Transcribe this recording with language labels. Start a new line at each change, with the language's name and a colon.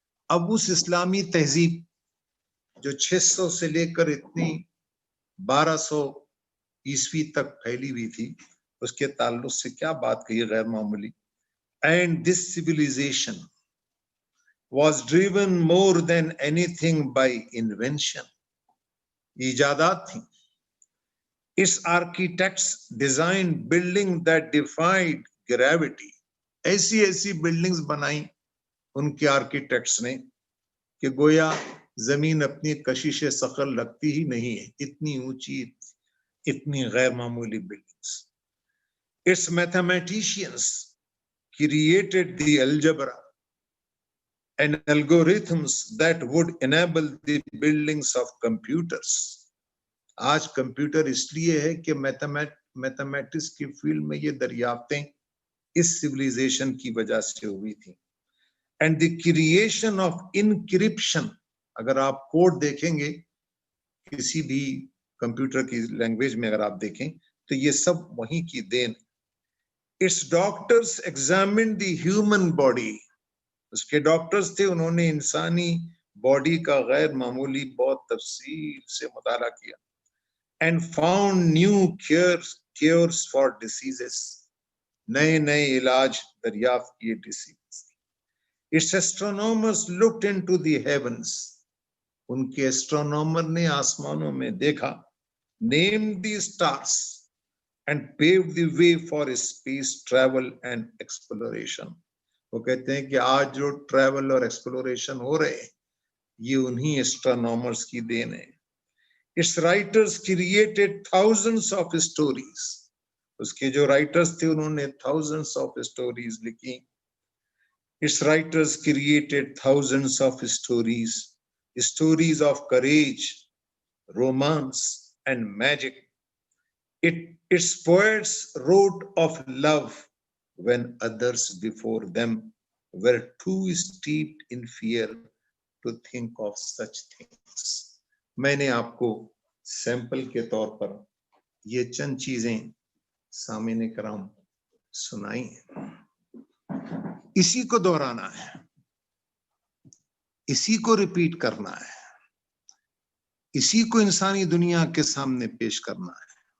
Hindi: अब उस इस्लामी तहजीब जो 600 से लेकर इतनी 1200 ईस्वी तक फैली हुई थी, उसके ताल्लुक से क्या बात कही गैर मामूली.
English: And this civilization was driven more than anything by invention.
Hindi: इजादात थी.
English: Its architects designed buildings that defied gravity.
Hindi: ऐसी buildings बनाई उनके आर्किटेक्ट्स ने कि गोया जमीन अपनी कशिश सखर लगती ही नहीं है, इतनी ऊंची, इतनी गैर मामूली buildings.
English: Its mathematicians created the algebra and algorithms that would enable the buildings of computers.
Hindi: आज कंप्यूटर इसलिए है कि मैथमेटिक्स की फील्ड में ये दरियाफ्तें इस सिविलाइजेशन की वजह से हुई थी.
English: And the creation of encryption,
Hindi: अगर आप कोड देखेंगे किसी भी कंप्यूटर की लैंग्वेज में अगर आप देखें तो ये सब वहीं की then.
English: Its doctors examined the human body.
Hindi: उसके डॉक्टर्स थे, उन्होंने इंसानी बॉडी का गैर मामूली बहुत तफसील से मुताला किया.
English: And found new cures for diseases.
Hindi: नए इलाज दरियाफ्त किए disease.
English: Its astronomers looked into the heavens.
Hindi: उनके एस्ट्रोनॉमर ने आसमानों में देखा.
English: Named the stars and paved the way for space travel and exploration.
Hindi: वो कहते हैं कि आज जो ट्रैवल और एक्सप्लोरेशन हो रहे हैं ये उन्हीं एस्ट्रोनॉमर्स की देन है.
English: Its writers created thousands of stories.
Hindi: उसके जो राइटर्स थे उन्होंने
English: thousands of stories
Hindi: लिखी.
English: Its writers created thousands of stories of courage, romance, and magic. Its poets wrote of love when others before them were too steeped in fear to think of such things.
Hindi: मैंने आपको sample के तौर पर ये चंद चीजें सामने कराम सुनाई हैं. इसी को दोहराना है, इसी को रिपीट करना है, इसी को इंसानी दुनिया के सामने पेश करना है.